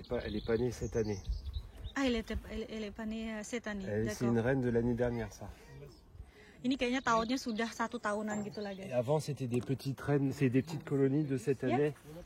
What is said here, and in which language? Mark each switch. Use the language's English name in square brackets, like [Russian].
[French] Elle est pas née cette année. Ah, elle est pas née cette année. C'est une reine de l'année dernière, ça. [Indonesian] Ini kayaknya tahunnya sudah 1 tahunan gitu lah [French] Et [English] guys. [French] avant, c'était des petites reines, c'est des petites colonies de cette année.